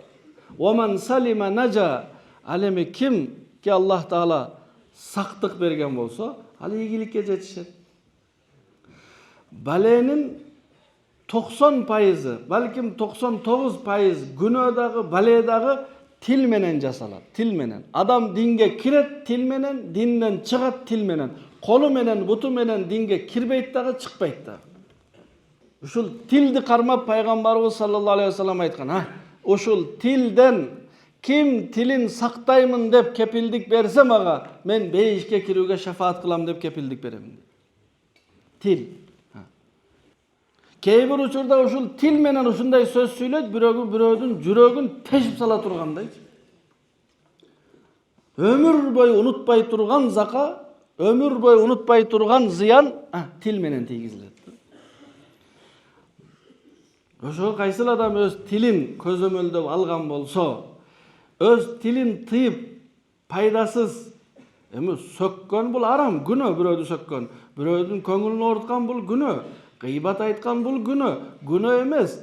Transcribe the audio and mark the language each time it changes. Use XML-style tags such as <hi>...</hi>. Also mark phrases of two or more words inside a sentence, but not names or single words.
<ar>من سلم نجا,</ar> <ky>ал эми кимге Аллах Таала сактык берген болсо, ал ийгиликке жетишет. Баленин 90%, балким 99% күнөө дагы, бале дагы тил менен жасалат, тил менен. Адам динге кирет тил менен, динден чыгат тил менен. Колу менен, буту менен динге кирбейт дагы, чыкпайт дагы. Ушул тилди кармап пайгамбарыбыз</ky> <ar>صلى الله عليه وسلم</ar> <ky>айткан, ушул тилден ким тилин сактаймын деп кепилдик берсе мага, мен бейишке кирүүгө шафаат кылам деп кепилдик берем. Тил. Кээ бир учурда ушул тил менен ушундай сөз сүйлөйт, бирөөгүн жүрөгүн тешип сала тургандай. Өмүр бою унутпай турган зака, өмүр бою унутпай турган зыян тил менен тийгизилет. Ошо кайсыл адам өз тилин көзөмөлдөп алган болсо, өз тилин тыйып пайдасыз эми сөккөн бул арам, күнөө бирөөдү сөккөн, бирөөдүн көңүлүн ооруткан бул күнөө, гыйбат айткан бул күнөө эмес.</ky>